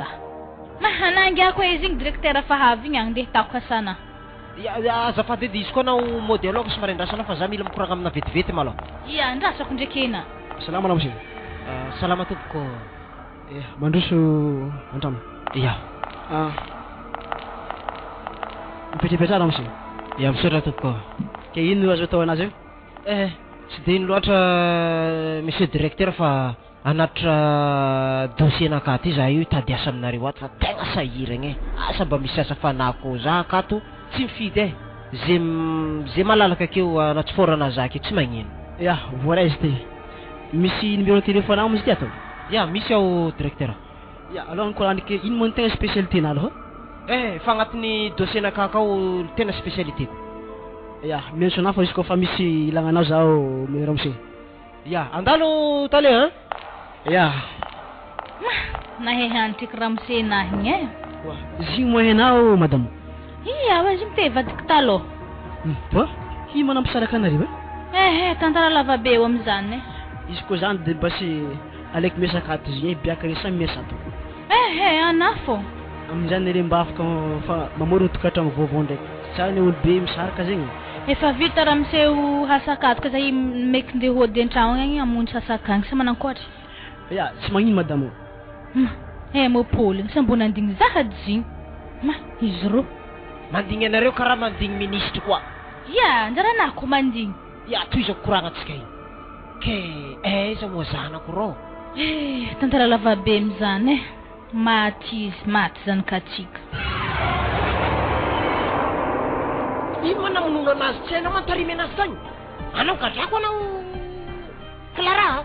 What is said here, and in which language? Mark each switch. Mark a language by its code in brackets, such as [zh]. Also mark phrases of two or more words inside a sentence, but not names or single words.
[mg] Mahanangy ako izy igny directeur fahavy igny andeha tako kasana. Azafady edy izy koa nao modèle ako somary andrasana fa za mila mikoragna amina vetivety malao. Ya, andrasako ndraiky ena. Salama namosy. Salama tompoko. Mandroso antrano. Ya. Mipetrapetra namosy. Ya, misaotra tompoko. Ke ino azo atao anazy io? Tsy de ino loatra [fr] monsieur directeur [mg] fa anatra dossier nakaty za io tady asa aminareo ato fa tegna sahiragna asa mba misy asa fanako za akato tsy mifidy zay malalaka akeo anatsiforana za ake tsy magnino ya voaraizy ty misy [fr] numéro téléphone [mg] amo izy ty atao ya misy ao directeur ya alors korandriky ino moa tegna spécialité na aloha fa agnatiny dossier nakakao tena spécialité ya menso na fa izy kofa misy ilagnanao zao ramose ya andalo tale ya nahehantriky ramose nahigny zigny moa henao madame iya wa zigny tevadiky taloha po ino manampisaraka anareo tantara lava be eo am'izany izy koa zany de basy alaiky miasakato zigny biaka resa miasato ana fô amin'izany le mba afaka mamorona tokatrano vaovao ndraiky tsara olo be misaraka zegny efa vita ramoseo hasakatoka zay meky ndeha hody an-tragno agny amonjy hasakagny sa manankoatra ya tsy magnino madame mopoly sa mbona andigny zahady zigny izy ro mandigny anareo karaha mandigny ministre koa ya anjaranahy ko mandigny ya toy izao koragnatsika iny ke aiza moa zanako rô tantara lava be mizany maty zanakatsika ino manamonono anazy tsy hainao mantarimy anazy zany anao gadrako anao Clara